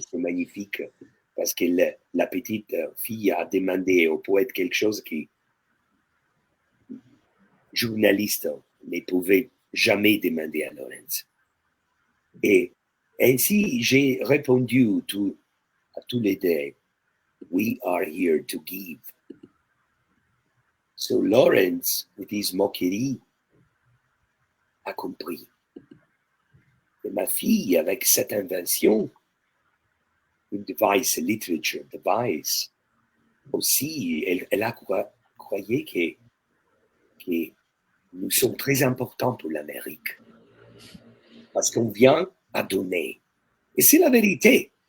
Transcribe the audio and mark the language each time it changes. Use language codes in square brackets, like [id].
[fr] C'est magnifique parce que la petite fille a demandé au poète quelque chose qui journaliste ne pouvait jamais demander à Lawrence. Et ainsi, j'ai répondu à tous les deux, [en] we are here to give. So Lawrence, with his moquerie, [fr] a compris. Et ma fille, avec cette invention, une device, [en] literature device, [fr] aussi, elle a croyé que nous sommes très importants pour l'Amérique. Parce qu'on vient à donner. Et c'est la vérité.